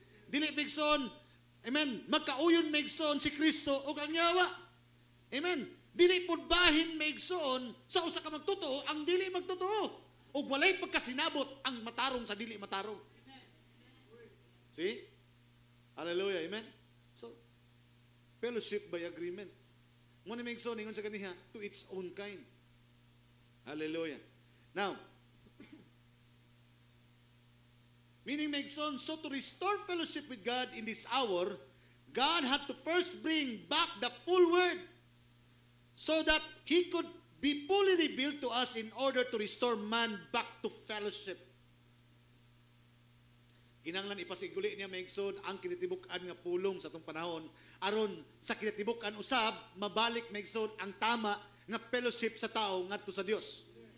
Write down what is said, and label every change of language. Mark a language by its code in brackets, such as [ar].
[ceb] Dili maigsoon, amen, magkauyon maigsoon si Kristo o ang yawa. Amen. Dili pud bahin maigsoon sa usa ka magtotoo ang dili magtotoo. O walay pagkasinabot ang matarong sa dili matarong. [en] See? Hallelujah. Amen. So, fellowship by agreement. [ceb] Mo ni maigsoon ingon sa kaniya [en] to its own kind. Hallelujah. Now, meaning maigsoon, so to restore fellowship with God in this hour, God had to first bring back the full word so that He could be fully revealed to us in order to restore man back to fellowship. [ceb] Kinahanglan ipasiguli niya maigsoon ang kinatibuk-an nga pulong sa atong panahon aron sa kinatibuk-an usab mabalik maigsoon ang tama nga fellowship sa tao ngadto sa Dios.